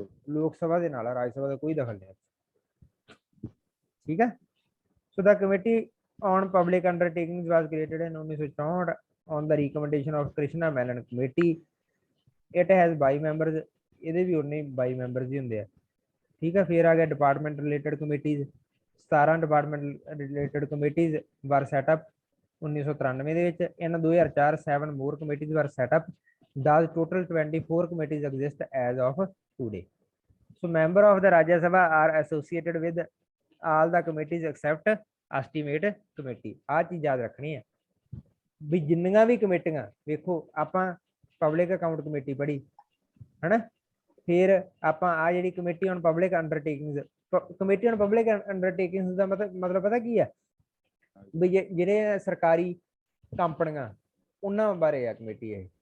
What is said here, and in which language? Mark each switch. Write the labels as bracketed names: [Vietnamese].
[Punjabi] ਲੋਕ ਸਭਾ ਦੇ ਨਾਲ ਆ, ਰਾਜ ਸਭਾ ਦਾ ਕੋਈ ਦਖਲ ਨਹੀਂ। ਠੀਕ ਹੈ, [English] So the committee on public undertakings was created in 1964 on the recommendation of Krishna Menon committee. It has 22 members. [Punjabi] ਇਹਦੇ ਵੀ ਉਨੇ 22 ਮੈਂਬਰਸ ਹੀ ਹੁੰਦੇ ਆ। ਠੀਕ ਹੈ, ਫਿਰ ਆ ਗਿਆ [English] Department related committees. 17 department related committees were set up 1993 ਦੇ ਵਿੱਚ। In 2004 7 more committees were set up. Thus total 24 committees exist as of today। So member of the Rajya Sabha are associated with all the committees except estimate committee। [Punjabi] ਆਹ ਚੀਜ਼ ਯਾਦ ਰੱਖਣੀ ਹੈ ਵੀ ਜਿੰਨੀਆਂ ਵੀ ਕਮੇਟੀਆਂ, ਵੇਖੋ ਆਪਾਂ ਪਬਲਿਕ ਅਕਾਊਂਟ ਕਮੇਟੀ ਪੜ੍ਹੀ ਹਨਾ, ਫਿਰ ਆਪਾਂ ਆ ਜਿਹੜੀ committee on public ਅੰਡਰਟੇਕਿੰਗਸ, committee on public ਅੰਡਰਟੇਕਿੰਗਸ ਦਾ ਮਤਲਬ ਪਤਾ ਕੀ ਆ? ਵੀ ਜਿਹੜੇ ਸਰਕਾਰੀ ਕੰਪਨੀਆਂ ਉਹਨਾਂ ਬਾਰੇ ਆ ਕਮੇਟੀ ਇਹ।